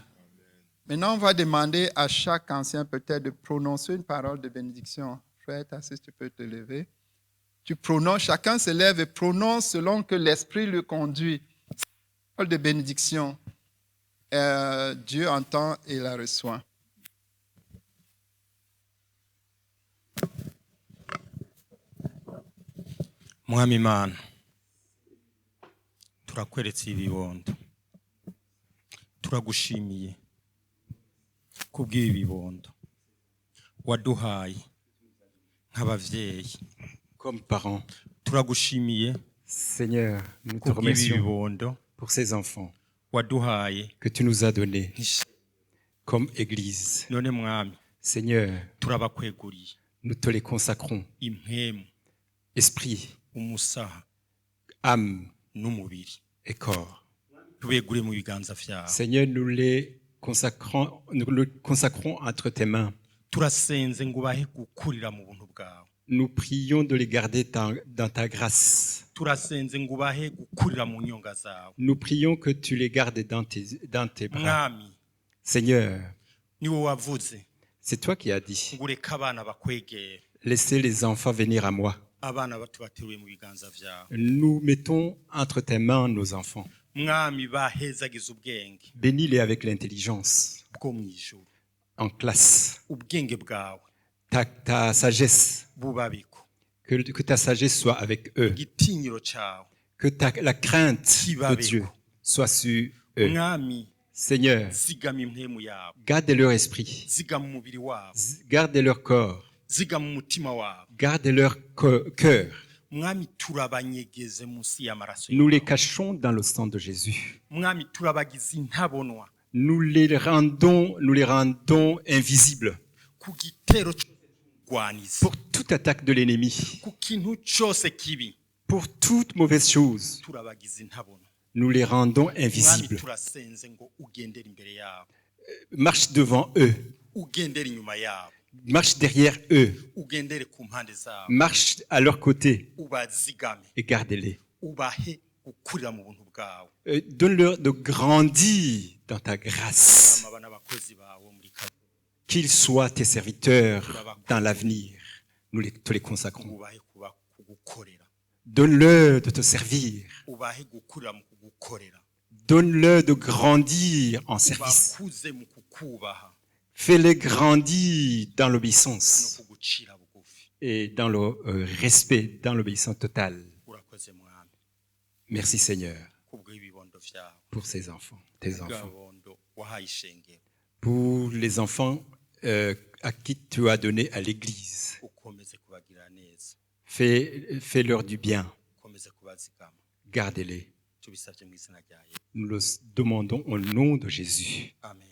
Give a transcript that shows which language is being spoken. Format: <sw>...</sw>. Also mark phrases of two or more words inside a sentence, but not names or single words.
<fr>Maintenant, on va demander à chaque ancien peut-être de prononcer une parole de bénédiction. Frère, si tu peux te lever. Tu prononces, chacun se lève et prononce selon que l'Esprit le conduit. Parole de bénédiction. Dieu entend et la reçoit.</fr> <rn>Mwami Imana, turakweretse ibibondo. Turagushimiye kubw'ibi bibondo waduhaye nk'abavyeyi.</rn> <fr>Comme parents,</fr> <rn>Turagushimiye</rn> <fr>Seigneur, nous te</fr> <rn>kubw'ibi</rn> <fr>remercions</fr> <rn>bibondo</rn> <fr>pour ces enfants</fr> <rn>waduhaye.</rn> <fr>que tu nous as donnés comme Église.</fr> <rn>None Mwami,</rn> <fr>Seigneur,</fr> <rn>turabakweguriye</rn> <fr>nous te les consacrons.</fr> <rn>impemu,</rn> <fr>Esprit,</fr> <rn>umusaha,</rn> <fr>âme</fr> <rn>n'umubiri</rn> <fr>et corps.</fr> <rn>tubegure mu biganza vyawe.</rn> <fr>Seigneur, nous le consacrons entre tes mains.</fr> <rn>Turasenze ngo ubahe gukurira mu buntu bwawe.</rn> <fr>Nous prions de les garder dans ta grâce.</fr> <rn>Turasenze ngo ubahe gukurira mu nyonga zawe.</rn> <fr>Nous prions que tu les gardes dans tes bras.</fr> <rn>Mwami,</rn> <fr>Seigneur,</fr> <rn>ni wowe wavuze</rn> <fr>c'est toi qui as dit,</fr> <rn>ngo ureke abana bakwegere.</rn> <fr>laissez les enfants venir à moi.</fr> <rn>Abana bato bateruye mu biganza vyawe.</rn> <fr>Nous mettons entre tes mains nos enfants.</fr> <rn>Mwami, bahezagize ubwenge</rn> <fr>Bénis-les avec l'intelligence</fr> <rn>bwo mw'ijuru.</rn> <fr>en classe,</fr> <rn>Ubwenge bwawe</rn> <fr>ta sagesse,</fr> <rn>bubabiko.</rn> <fr>que ta sagesse soit avec eux,</fr> <rn>Igitinyiro cawe</rn> <fr>que la crainte de Dieu soit sur eux.</fr> <rn>mwami,</rn> <fr>Seigneur,</fr> <rn>zigama impwemu yabo,</rn> <fr>garde leur esprit,</fr> <rn>zigama umubiri wabo,</rn> <fr>garde leur corps,</fr> <rn>zigama umutima wabo.</rn> <fr>garde leur cœur.</fr> <rn>Mwami, turabanyegeze munsi y'amaraso</rn> <fr>Nous les</fr> <rn>yawe.</rn> <fr>cachons dans le sang de Jésus.</fr> <rn>Mwami, turabagize intabonwa</rn> <fr>Nous les rendons invisibles</fr> <rn>ku gitero cy'urwanizi,</rn> <fr>pour toute attaque de l'ennemi,</fr> <rn>ku kintu cyose kibi.</rn> <fr>pour toute mauvaise chose.</fr> <rn>Turabagize intabonwa.</rn> <fr>Nous les rendons</fr> <rn>Mwami,</rn> <fr>invisibles.</fr> <rn>turasenze ngo ugendere imbere yabo,</rn> <fr>Marche devant eux,</fr> <rn>ugendere inyuma yabo,</rn> <fr>marche derrière eux,</fr> <rn>ugendere ku mpande zabo,</rn> <fr>marche à leur côté</fr> <rn>ubazigame,</rn> <fr>et garde-les.</fr> <rn>ubahe gukurira mu buntu bwawe.</rn> <fr>Donne-leur de grandir dans ta grâce,</fr> <rn>Mwami, abana bakozi bawe muri kare,</rn> <fr>qu'ils soient tes serviteurs dans l'avenir. Nous te les consacrons.</fr> <rn>ubahe kugukorera,</rn> <fr>Donne-leur de te servir.</fr> <rn>ubahe gukurira mu kugukorera,</rn> <fr>Donne-leur de grandir en service.</fr> <rn>ubakuze mu kukubaha</rn> <fr>Fais-les grandir dans</fr> <rn>no</rn> <fr>l'obéissance</fr> <rn>kugucira bugufi.</rn> <fr>et dans le respect, dans l'obéissance totale.</fr> <rn>Urakoze Mwami</rn> <fr>Merci Seigneur</fr> <rn>kubw'ibibondo vyawe,</rn> <fr>pour ces enfants, tes enfants.</fr> <rn>bw'abondo wahaye ishengero,</rn> <fr>Pour les enfants à qui tu as donné à l'Église.</fr> <rn>ukomeze kubagirira neza,</rn> <fr>Fais-leur du bien.</fr> <rn>ukomeze kubazigama.</rn> <fr>Gardez-les.</fr> <rn>Tubisabye mu izina rya Yesu,</rn> <fr>Nous le demandons au nom de Jésus. amen.</fr>